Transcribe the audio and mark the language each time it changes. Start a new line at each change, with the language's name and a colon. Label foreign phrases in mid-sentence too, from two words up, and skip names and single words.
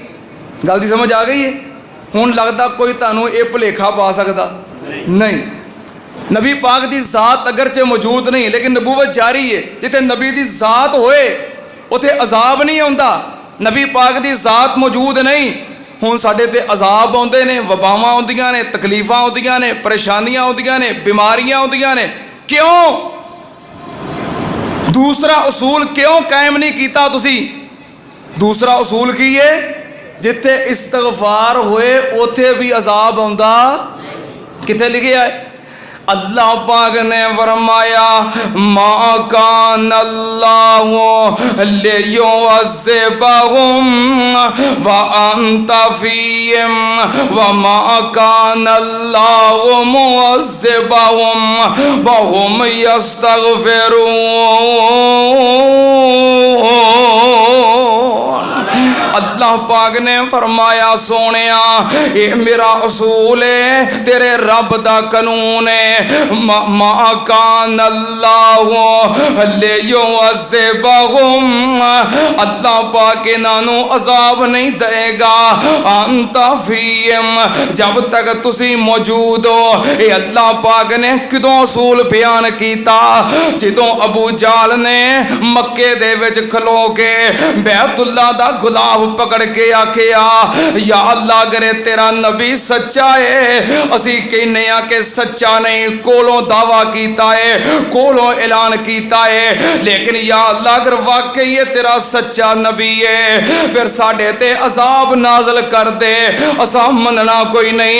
Punjabi: گل دی سمجھ آ گئی ہے؟ ہن لگتا کوئی تانوں یہ بھلیکھا پا سکتا نہیں۔ نبی پاک دی ذات اگرچہ موجود نہیں لیکن نبوت جاری ہے۔ جتھے نبی دی ذات ہوئے اتھے عذاب نہیں آتا، نبی پاک دی ذات موجود نہیں، ہن ساڈے تے عذاب آتے ہیں، وباواں آندیاں نے، تکلیفاں آندیاں نے، پریشانیاں آندیاں نے، بیماریاں آندیاں نے۔ کیوں؟ دوسرا اصول کیوں قائم نہیں کیتا تسی؟ دوسرا اصول کی ہے؟ جتھے استغفار ہوئے اوتھے بھی عذاب آؤندا کتھے لکھیا ہے اللہ پاک نے فرمایا
Arabic: ما كان الله ليعذبهم وأنت فيهم وما كان الله معذبهم وهم يستغفرون.
Punjabi: اللہ پاک نے فرمایا سونیا یہ میرا اصول ہے تیرے رب دا قانون ہے
Arabic: ما كان الله ليعذبهم
Punjabi: اللہ پاک انہاں عذاب نہیں دیگا
Arabic: أنت فيهم
Punjabi: جب تک تسی موجود ہو. یہ اللہ پاک نے کدوں اصول بیان کیتا جدوں ابو جال نے مکے دے وچ کھلو کے بیت اللہ دا گلاب پکڑ کے آکھیا یا اللہ کرے تیرا نبی سچا ہے اسی کہنے آ کہ سچا نہیں کولوں دعویٰ کیتا ہے کولوں اعلان کیتا ہے لیکن یا اللہ اگر واقعی یہ تیرا سچا نبی ہے پھر ساڈے تے عذاب نازل کر دے اسا مننا کوئی نہیں.